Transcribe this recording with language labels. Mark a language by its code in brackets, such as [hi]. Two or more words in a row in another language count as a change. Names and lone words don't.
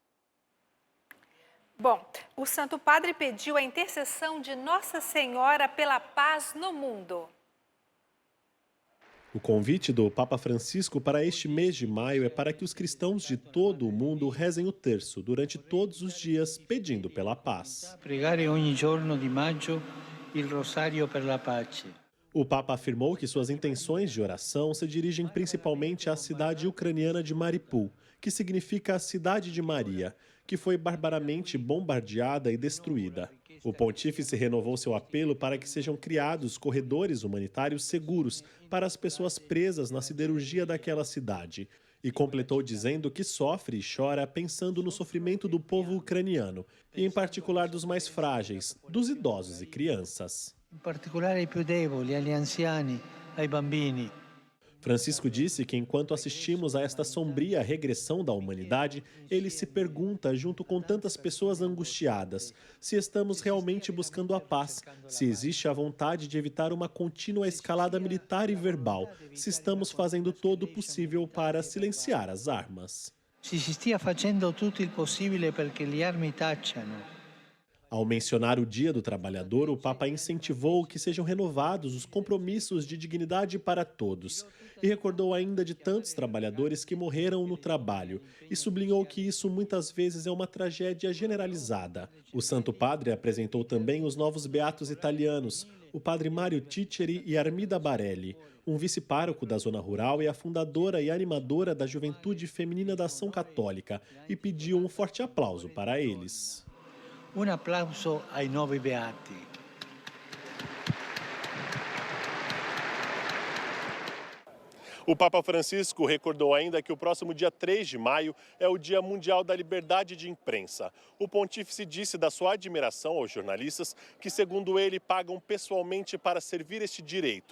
[pt] Bom, o Santo Padre pediu a intercessão de Nossa Senhora pela paz no mundo. O convite do Papa Francisco para este mês de maio é para que os cristãos de todo o mundo rezem o terço durante todos os dias, pedindo pela paz. [it] Pregare ogni giorno di maggio il rosario per la pace. [pt] O Papa afirmou que suas intenções de oração se dirigem principalmente à cidade ucraniana de Mariupol, que significa a cidade de Maria, que foi barbaramente bombardeada e destruída. O pontífice renovou seu apelo para que sejam criados corredores humanitários seguros para as pessoas presas na siderurgia daquela cidade e completou dizendo que sofre e chora pensando no sofrimento do povo ucraniano e, em particular, dos mais frágeis, dos idosos e crianças. [it] In particolare ai più deboli, agli anziani, ai bambini. [pt] Francisco disse que, enquanto assistimos a esta sombria regressão da humanidade, ele se pergunta, junto com tantas pessoas angustiadas, se estamos realmente buscando a paz, se existe a vontade de evitar uma contínua escalada militar e verbal, se estamos fazendo todo o possível para silenciar as armas. [it] Se si stia facendo tutto il possibile perché le armi tacciano. [pt] Ao mencionar o Dia do Trabalhador, o Papa incentivou que sejam renovados os compromissos de dignidade para todos e recordou ainda de tantos trabalhadores que morreram no trabalho e sublinhou que isso muitas vezes é uma tragédia generalizada. O Santo Padre apresentou também os novos beatos italianos, o padre Mário Ciceri e Armida Barelli, um vice-pároco da zona rural e a fundadora e animadora da Juventude Feminina da Ação Católica, e pediu um forte aplauso para eles. [it] Un applauso ai nuovi beati. [pt] O Papa Francisco recordou ainda que o próximo dia 3 de maio é o Dia Mundial da Liberdade de Imprensa. O pontífice disse da sua admiração aos jornalistas que, segundo ele, pagam pessoalmente para servir este direito.